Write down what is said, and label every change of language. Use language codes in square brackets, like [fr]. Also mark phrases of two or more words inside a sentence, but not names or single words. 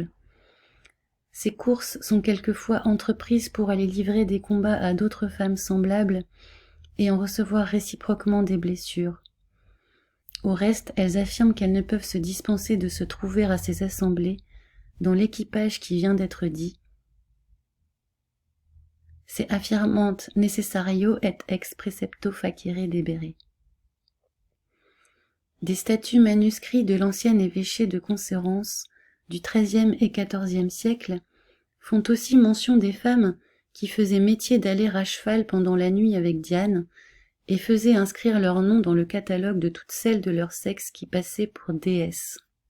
[fr] Ces courses sont quelquefois entreprises pour aller livrer des combats à d'autres femmes semblables et en recevoir réciproquement des blessures. Au reste, elles affirment qu'elles ne peuvent se dispenser de se trouver à ces assemblées dans l'équipage qui vient d'être dit. [la] Se affirmant necessario et ex precepto facere debere. [fr] Des statuts manuscrits de l'ancien évêché de Conserrance du XIIIe et XIVe siècle font aussi mention des femmes qui faisaient métier d'aller à cheval pendant la nuit avec Diane et faisaient inscrire leur nom dans le catalogue de toutes celles de leur sexe qui passaient pour déesses.